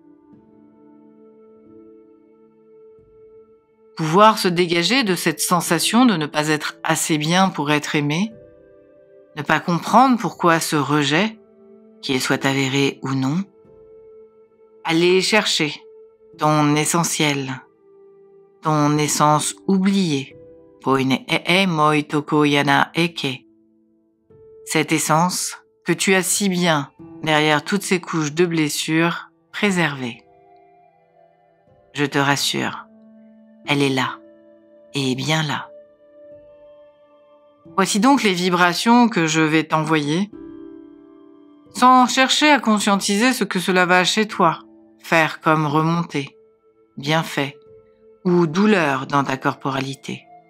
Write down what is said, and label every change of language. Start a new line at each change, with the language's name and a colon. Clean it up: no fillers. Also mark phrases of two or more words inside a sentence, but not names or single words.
French: Pouvoir se dégager de cette sensation de ne pas être assez bien pour être aimé, ne pas comprendre pourquoi ce rejet, qu'il soit avéré ou non, aller chercher ton essentiel, ton essence oubliée, poine moi toko yana eke. Cette essence que tu as si bien, derrière toutes ces couches de blessures, préservée. Je te rassure, elle est là, et bien là. Voici donc les vibrations que je vais t'envoyer, sans chercher à conscientiser ce que cela va chez toi, faire comme remontée, bienfait ou douleur dans ta corporalité.